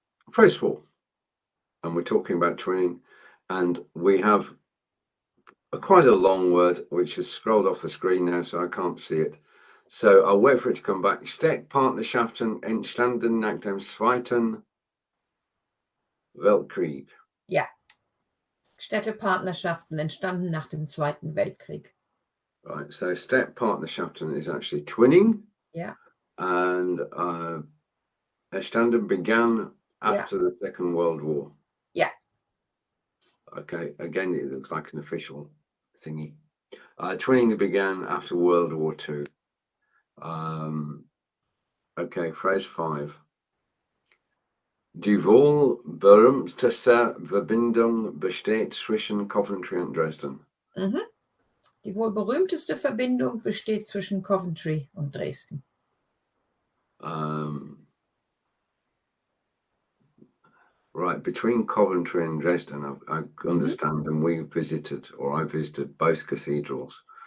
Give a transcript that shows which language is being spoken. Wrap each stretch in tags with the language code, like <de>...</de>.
<en>Phrase 4. And we're talking about twinning, and we have quite a long word which has scrolled off the screen now, so I can't see it. So I'll wait for it to come back.</en> <de>Städtepartnerschaften entstanden nach dem Zweiten Weltkrieg. Ja. Städtepartnerschaften entstanden nach dem Zweiten Weltkrieg.</de> <en>Right, so Städtepartnerschaften is actually twinning. Yeah. And entstanden began after the Second World War. Yeah. Okay, again, it looks like an official thingy. Twinning began after World War II. Okay, phrase 5.</en> <de>Die wohl berühmteste Verbindung besteht zwischen Coventry und Dresden. Mhm. Die wohl berühmteste Verbindung besteht zwischen Coventry und Dresden.</de> <en>Right, between Coventry and Dresden, I understand, and I visited both cathedrals.</en>